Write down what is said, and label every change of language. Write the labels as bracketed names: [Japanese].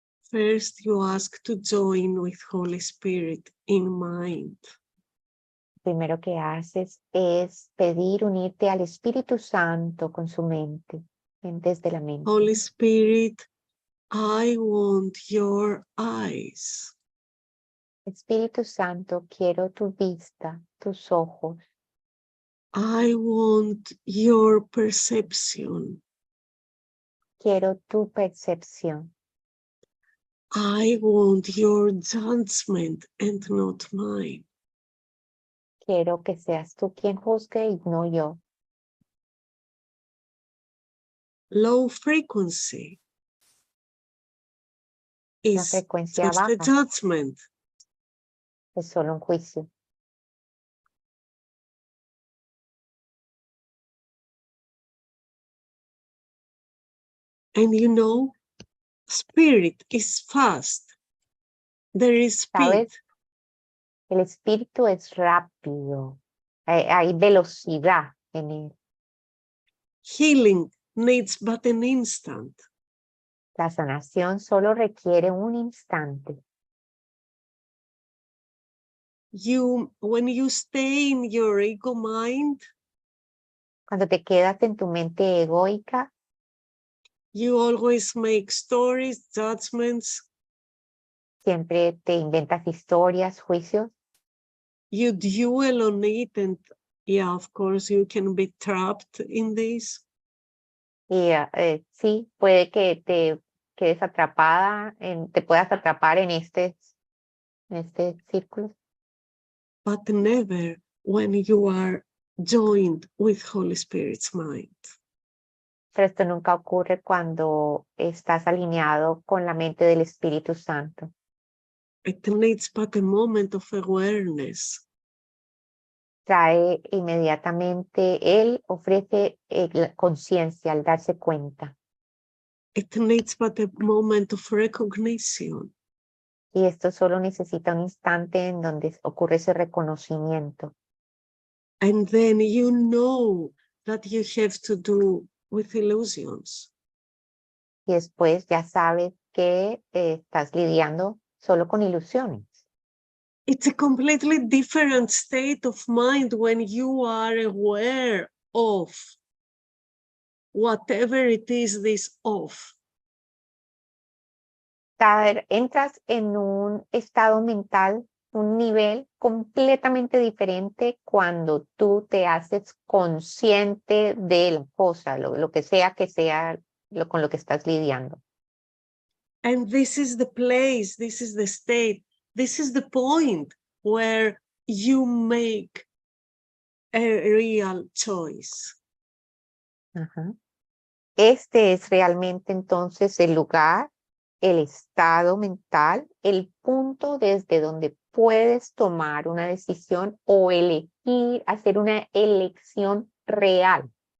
[English] First, you ask to join with Holy Spirit in mind. [Spanish] Primero que haces es pedir unirte al Espíritu Santo con su mente, desde la mente. [English] Holy Spirit, I want your eyes. [Spanish] Espíritu Santo, quiero tu vista, tus ojos. [English] I want your perception. [Spanish] Quiero tu percepción. [English] I want your judgment and not mine. [Spanish] Quiero que seas tú quien juzgue y no yo. [English] Low frequency [Spanish] La [English] is [Spanish] frecuencia [English] just a [Spanish] baja [English] judgment. [Spanish] es solo un juicio. [English] And you know, spirit is fast. There is speed. [Spanish] ¿Sabes? El espíritu es rápido. Hay velocidad en él. [English] Healing needs but an instant. [Spanish] La sanación solo requiere un instante. [English] When you stay in your ego mind, [Spanish] Cuando te quedas en tu mente egoica, [English] you always make stories, judgments, [Spanish] siempre te inventas historias, juicios, [English] you dwell on it, and yeah, of course, you can be trapped in this. [Spanish] y sí, puede que te quedes atrapada, te puedas atrapar en este círculo, [English] But never when you are joined with Holy Spirit's mind. [Spanish] pero esto nunca ocurre cuando estás alineado con la mente del Espíritu Santo. [English] It needs but a moment of awareness. [Spanish] Trae inmediatamente, él ofrece la conciencia al darse cuenta. [English] It needs but a moment of recognition. [Spanish] Y esto solo necesita un instante en donde ocurre ese reconocimiento. [English] And then you know that you have to do with illusions. [Spanish] Y después ya sabes que estás lidiando solo con ilusiones. [English] It's a completely different state of mind when you are aware of whatever it is this of. [Spanish] Entras en un estado mental, un nivel completamente diferente cuando tú te haces consciente de la cosa, lo que sea con lo que estás lidiando. [English] And this is the place, this is the state, this is the point where you make a real choice. [Spanish] Ajá. Este es realmente entonces el lugar, el estado mental, el punto desde donde puedes tomar una decisión o elegir, hacer una elección real.